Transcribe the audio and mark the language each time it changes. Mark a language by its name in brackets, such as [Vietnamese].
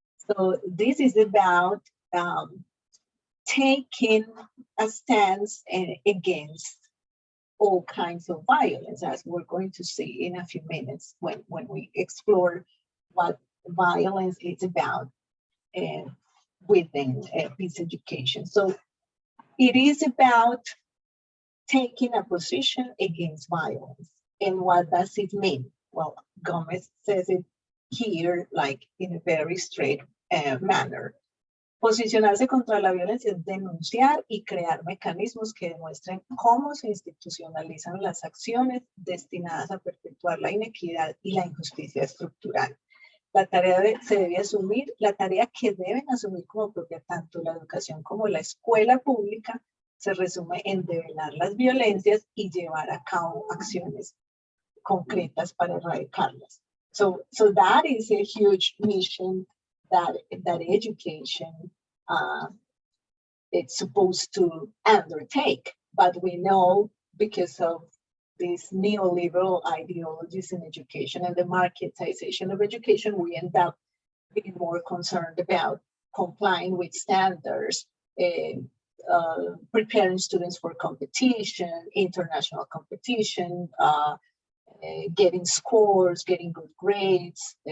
[English] So this is about taking a stance against all kinds of violence, as we're going to see in a few minutes when we explore what violence is about within peace education. So it is about taking a position against violence. And what does it mean? Well, Gomez says it here, like in a very straight manner. [Spanish] Posicionarse contra la violencia es denunciar y crear mecanismos que demuestren cómo se institucionalizan las acciones destinadas a perpetuar la inequidad y la injusticia estructural. La tarea se debe asumir, la tarea que deben asumir como propia tanto la educación como la escuela pública se resume en develar las violencias y llevar a cabo acciones concretas para erradicarlas. [English] So that is a huge mission that education it's supposed to undertake. But we know because of these neoliberal ideologies in education and the marketization of education, we end up being more concerned about complying with standards, preparing students for competition, international competition, getting scores, getting good grades.